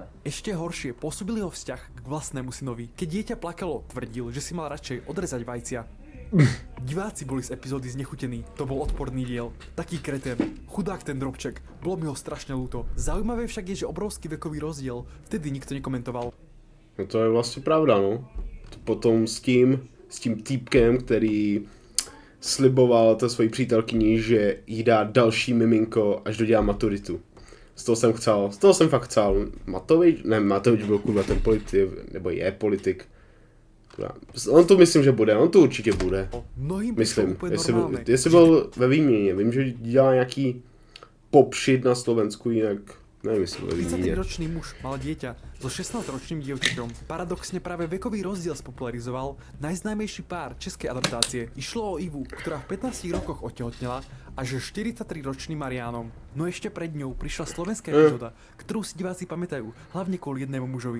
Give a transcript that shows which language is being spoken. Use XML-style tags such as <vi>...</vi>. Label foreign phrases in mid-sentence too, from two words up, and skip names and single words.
<sk>Ešte horšie pôsobil jeho vzťah k vlastnému synovi. Keď dieťa plakalo, tvrdil, že si mal radšej odrezať vajcia. Diváci boli z epizódy znechutení. To bol odporný diel. Taký kretén. Chudák ten drobček. Bolo mi ho strašne ľúto. Zaujímavé však je, že obrovský vekový rozdiel vtedy nikto nekomentoval.</sk> <cs>No to je vlastně pravda, no. Potom s tím týpkem, který sliboval té svojí přítelkyni, že jí dá další miminko, až dodělá maturitu. Z toho jsem fakt chcel. Matovič byl kurva ten politik, nebo je politik. On tu myslím, že bude, on tu určitě bude. Myslím, jestli byl ve výměně, vím, že dělá nějaký popšit na Slovensku, jinak nevím, jestli byl ve výměně.</cs> <sk>33-ročný muž mal dieťa so 16-ročným dievčaťom. Paradoxne práve vekový rozdiel spopularizoval najznámejší pár českej adaptácie. Išlo o Ivu, ktorá v 15 rokoch otehotnela a že 43-ročným Mariánom. No ešte pred ňou prišla slovenská epizóda, ktorú si diváci pamätajú, hlavne kvôli jednému mužovi.</sk>